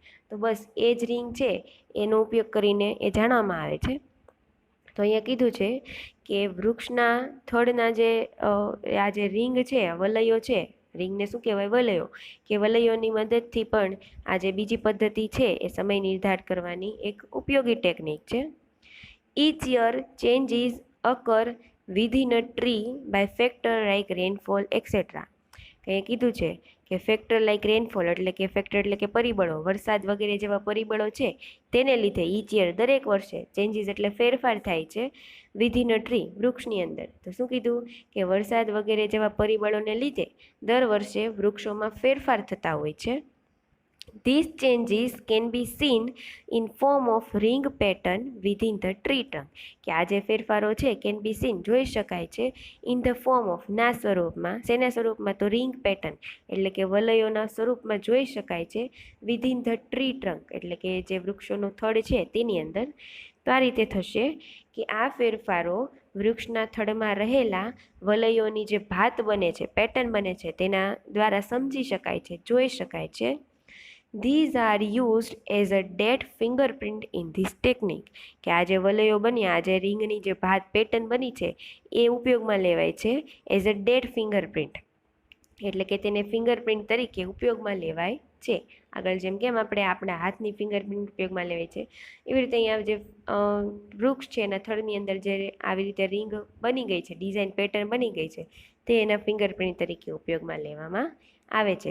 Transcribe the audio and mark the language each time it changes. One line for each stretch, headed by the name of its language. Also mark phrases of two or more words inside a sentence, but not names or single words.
Gujarati: તો બસ એ જ રિંગ છે એનો ઉપયોગ કરીને એ જાણવામાં આવે છે. તો અહીંયા કીધું છે કે વૃક્ષના થડના જે આ જે રિંગ છે, વલયો છે, રિંગને શું કહેવાય? વલયો. કે વલયોની મદદથી પણ આ જે બીજી પદ્ધતિ છે એ સમય નિર્ધાર કરવાની એક ઉપયોગી ટેકનિક છે.
English: Each year changes occur within a tree by factor like rainfall etc.
Gujarati: કંઈ કીધું છે કે
English: factor like rainfall
Gujarati: એટલે કે ફેક્ટર એટલે કે પરિબળો, વરસાદ વગેરે જેવા પરિબળો છે તેને લીધે
English: each year
Gujarati: દરેક વર્ષે ચેન્જીસ એટલે ફેરફાર થાય છે
English: within a tree
Gujarati: વૃક્ષની અંદર. તો શું કીધું કે વરસાદ વગેરે જેવા પરિબળોને લીધે દર વર્ષે વૃક્ષોમાં ફેરફાર થતા હોય છે.
English: These changes can be seen in form of ring pattern within the tree trunk.
Gujarati: કે આ જે ફેરફારો છે
English: can be seen
Gujarati: જોઈ શકાય છે
English: in the form of
Gujarati: ના સ્વરૂપમાં. શેના સ્વરૂપમાં? તો
English: ring pattern
Gujarati: એટલે કે વલયોના સ્વરૂપમાં જોઈ શકાય છે
English: within the tree trunk
Gujarati: એટલે કે જે વૃક્ષોનું થડ છે તેની અંદર. તો આ રીતે થશે કે આ ફેરફારો વૃક્ષના થડમાં રહેલા વલયોની જે ભાત બને છે, પેટર્ન બને છે, તેના દ્વારા સમજી શકાય છે, જોઈ શકાય છે.
English: These are used as a dead fingerprint in this technique.
Gujarati: કે આ જે વલયો બન્યા, આ જે રિંગની જે ભાત પેટર્ન બની છે એ ઉપયોગમાં લેવાય છે
English: as a dead fingerprint
Gujarati: એટલે કે તેને ફિંગરપ્રિન્ટ તરીકે ઉપયોગમાં લેવાય છે. આગળ જેમ કેમ આપણે આપણા હાથની ફિંગરપ્રિન્ટ ઉપયોગમાં લેવાય છે એવી રીતે અહીંયા જે વૃક્ષ છે એના થડની અંદર જે આવી રીતે રિંગ બની ગઈ છે,
English: design pattern
Gujarati: બની ગઈ છે, તે એના ફિંગરપ્રિન્ટ તરીકે ઉપયોગમાં લેવામાં આવે છે.